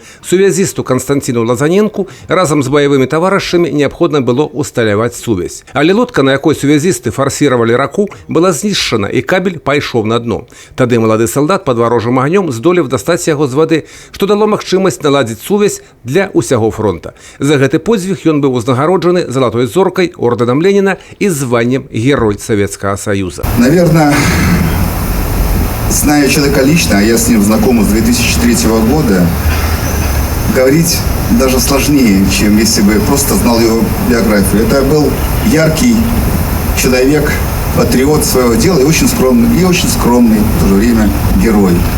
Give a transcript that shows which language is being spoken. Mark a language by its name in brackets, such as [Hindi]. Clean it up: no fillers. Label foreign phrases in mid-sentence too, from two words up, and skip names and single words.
[Belarusian] Сувязісту Константину Лазаненку разам з баявымі таварышамі неабходна было усталяваць сувязь. Але лодка, на якой сувязісты фарсіравалі раку, была знішчана, і кабель пайшоў на дно. Тады малады салдат пад варожым агнём здолеў дастаць яго з вады, што дало магчымасць наладзіць сувязь для ўсяго фронта. За гэты подзвіг ён быў узнагароджаны залатой зоркай, [Russian] орденом Ленина и званием Герой Советского Союза. Наверное, зная человека лично, а я с ним знаком с 2003 года, говорить даже сложнее, чем если бы просто знал его биографию. Это был яркий человек, патриот своего дела и очень скромный в то же время герой.